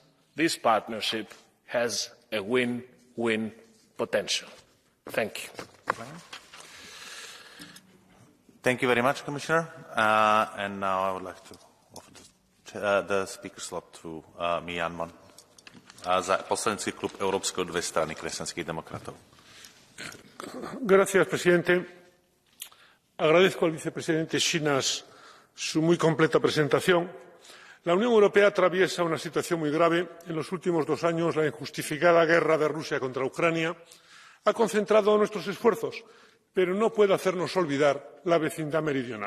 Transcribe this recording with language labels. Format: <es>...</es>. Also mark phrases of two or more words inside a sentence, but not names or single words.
<en>This partnership has a win-win potential. Thank you. Thank you very much, Commissioner. And now I would like to offer the speaker slot to Myanmar</en> <sk>za poslanecký klub Európskeho dve strany kresťanských demokratov.</sk> <es>Gracias, presidente. Agradezco al vicepresidente Shinas su muy completa presentación. La Unión Europea atraviesa una situación muy grave. En los últimos 2 años, la injustificada guerra de Rusia contra Ucrania ha concentrado nuestros esfuerzos, pero no puede hacernos olvidar la vecindad meridional.</es>